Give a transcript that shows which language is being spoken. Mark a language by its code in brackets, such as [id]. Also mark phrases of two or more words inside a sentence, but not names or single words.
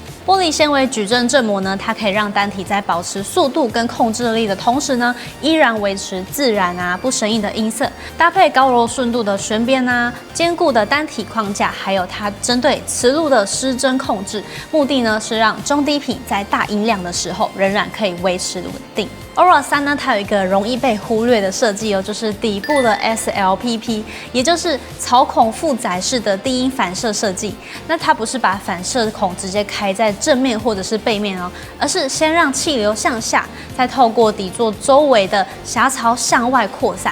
[zh] 玻璃纖維矩陣振膜呢，它可以讓單體在保持速度跟控制力的同時呢，依然維持自然啊不生硬的音色，搭配高柔順度的旋邊啊，堅固的單體框架，還有它針對磁路的失真控制，目的呢是讓中低頻在大音量的時候仍然可以維持穩定。Aura 3 呢，它有一個容易被忽略的設計哦，就是底部的 SLPP， 也就是槽孔負載式的低音反射設計。那它不是把反射孔直接開在正面或者是背面哦，而是先讓氣流向下，再透過底座周圍的狹槽向外擴散。